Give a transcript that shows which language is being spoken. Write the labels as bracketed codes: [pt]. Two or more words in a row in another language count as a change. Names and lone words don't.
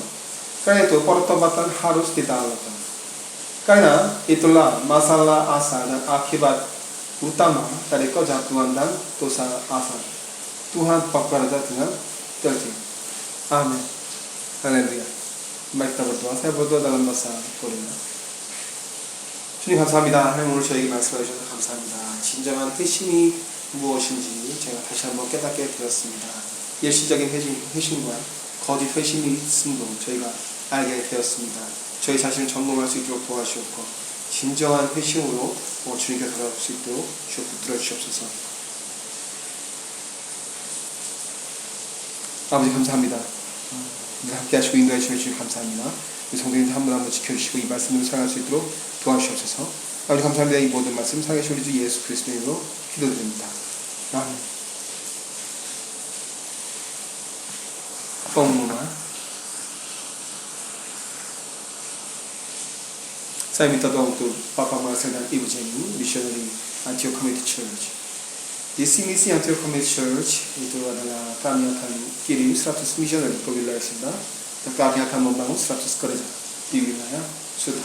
[id] Karena itu pertobatan harus dilakukan. Karena itulah masalah asal dan akibat utama dari kejatuhan dan dosa asal. Tuhan bekerja dengan teliti. Amin. Haleluya. Mari kita berdoa. Saya berdoa dalam bahasa Korea. [ko] 주님 감사합니다. 하나님 오늘 저에게 말씀해 주셔서 감사합니다. 진정한 회심이 무엇인지 제가 다시 한번 깨닫게 되었습니다. 일시적인 회심과 거짓 회심이 있음도 저희가 알게 되었습니다. 저희 자신을 점검할 수 있도록 도와주셨고 진정한 회심으로 주님께 돌아올 수 있도록 붙들어 주시옵소서. 아버지 감사합니다. 함께 하시고 인도해 주시니 감사합니다. 우리 성도님들 한 분 한 분 지켜주시고 이 말씀으로 살아갈 수 있도록 도와주시옵소서. 아버지 감사합니다. 이 모든 말씀 살아계신 우리 주 예수 그리스도의 이름으로 기도드립니다. 아멘. [id] Saya minta doa untuk Bapak Marcel dan Ibu Jenny, missionary Antioch Community Church. Di misi Antioch Community Church itu adalah kami akan kirim 100 missionary ke wilayah Sunda dan kami akan membangun 100 gereja di wilayah Sunda.